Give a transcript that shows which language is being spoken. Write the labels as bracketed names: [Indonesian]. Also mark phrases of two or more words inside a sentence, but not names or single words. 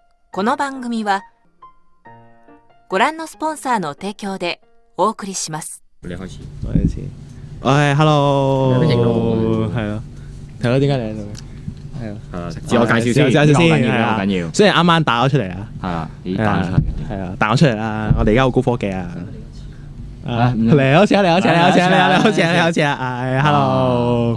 [Japanese] この番組はご覧のスポンサーの提供でお送りします。 [Cantonese] 你開始，我開始。hello，有咩形容？係咯，係咯，點解你喺度？係啊，自我介紹先，自我介紹先，好緊要。雖然啱啱打咗出嚟啊，係啊，已經彈出嚟。係啊，彈咗出嚟啦。我哋而家好高科技啊！嚟好似啊，係 hello。